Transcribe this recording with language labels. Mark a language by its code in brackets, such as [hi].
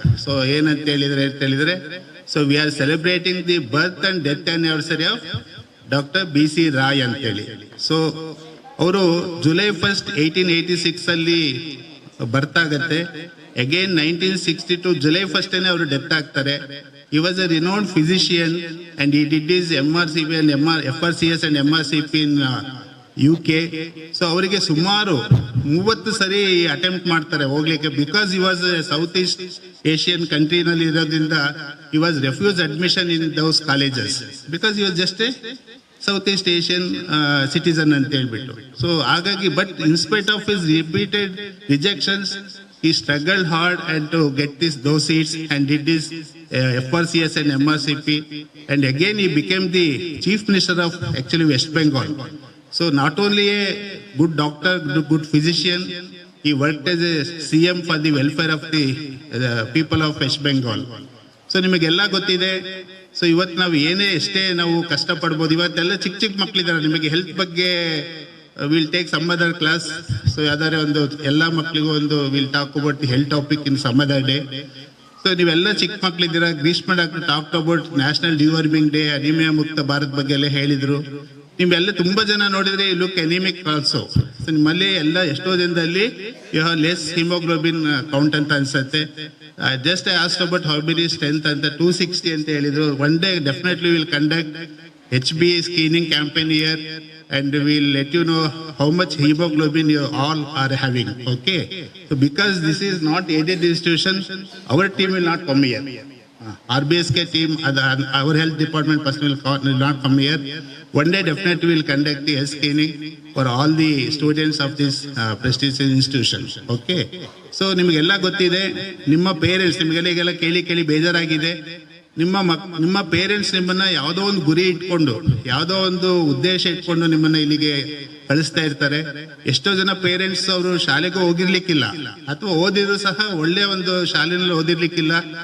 [kn] So ಏನಂತ ಹೇಳಿದ್ರೆ [en] so we are celebrating the birth and death anniversary of doctor BC Roy [kn] ಅಂತೇಳಿ. So ಅವರು July 1st 1886 ಅಲ್ಲಿ ಬರ್ತ್ ಆಗತ್ತೆ. ಅಗೇನ್ 1962 July 1st ಅವರು ಡೆತ್ ಆಗ್ತಾರೆ. [en] He was a renowned physician and he did his MRCP and FRCS and MRCP in UK. [kn] So ಅವರಿಗೆ ಸುಮಾರು 30 ಸರಿ attempt ಮಾಡ್ತಾರೆ ಹೋಗ್ಲಿಕ್ಕೆ. [en] because he was a South East Asian country [kn] ನಲ್ಲಿ ಇರೋದ್ರಿಂದ [en] he was refused admission in those colleges because he was just a South East Asian citizen [kn] ಅಂತ ಹೇಳ್ಬಿಟ್ಟು. So ಹಾಗಾಗಿ [en] But in spite of his repeated rejections he struggled hard and to get those seats and did his FRCS and MRCP, and again he became the chief minister of actually West Bengal. So not only a good doctor, good physician, he worked as a CM for the welfare of the people of West Bengal. [kn] So ನಿಮಗೆಲ್ಲ ಗೊತ್ತಿದೆ. So ಇವತ್ತು ನಾವು ಏನೇ ಎಷ್ಟೇ ನಾವು ಕಷ್ಟಪಡ್ಬೋದು. ಇವತ್ತೆಲ್ಲ ಚಿಕ್ಕ ಮಕ್ಕಳಿದ್ದಾರೆ. ನಿಮಗೆ ಹೆಲ್ತ್ ಬಗ್ಗೆ [en] Will take some other class. [kn] So ಯಾವ್ದಾರೆ ಒಂದು ಎಲ್ಲ ಮಕ್ಕಳಿಗೂ ಒಂದು [en] Will talk about the health topic in some other day. [kn] So ನೀವೆಲ್ಲ ಚಿಕ್ಕ ಮಕ್ಕಳಿದ್ದೀರಾ. Greeshma doctor [en] talk about [kn] national deworming day, anaemia ಮುಕ್ತ ಭಾರತ್ ಬಗ್ಗೆ ಎಲ್ಲ ಹೇಳಿದ್ರು. ನಿಮ್ಮೆಲ್ಲ ತುಂಬಾ ಜನ ನೋಡಿದ್ರೆ [en] You look anaemic also. [kn] So ನಿಮ್ಮಲ್ಲಿ ಎಲ್ಲ ಎಷ್ಟೋ ಜನದಲ್ಲಿ [en] you have less haemoglobin count [kn] ಅಂತ ಅನ್ಸುತ್ತೆ. [en] just I asked about how many strength [kn] ಅಂತ 260 ಅಂತ ಹೇಳಿದ್ರು. [en] One day definitely will conduct HB screening campaign here and we'll let you know how much hemoglobin you all are having. Okay, so because this is not aided institution, our team will not come here. RBSK team, our health department person will not come here. One day definitely we'll conduct the health screening for all the students of this prestigious institution. [kn] Okay, so ನಿಮಗೆಲ್ಲ ಗೊತ್ತಿದೆ. ನಿಮ್ಮ parents ನಿಮಗೆಲ್ಲ ಕೇಳಿ ಬೇಜಾರಾಗಿದೆ. ನಿಮ್ಮ parents ನಿಮ್ಮನ್ನ ಯಾವುದೋ ಒಂದು ಗುರಿ ಇಟ್ಕೊಂಡು, ಯಾವುದೋ ಒಂದು ಉದ್ದೇಶ ಇಟ್ಕೊಂಡು ನಿಮ್ಮನ್ನ ಇಲ್ಲಿಗೆ ಕಳಿಸ್ತಾ ಇರ್ತಾರೆ. ಎಷ್ಟೋ ಜನ ಪೇರೆಂಟ್ಸ್ ಅವರು ಶಾಲೆಗೂ ಹೋಗಿರ್ಲಿಕ್ಕಿಲ್ಲ, ಅಥವಾ ಓದಿದ್ರು ಸಹ ಒಳ್ಳೆ ಒಂದು ಶಾಲೆನಲ್ಲಿ ಓದಿರ್ಲಿಕ್ಕಿಲ್ಲ.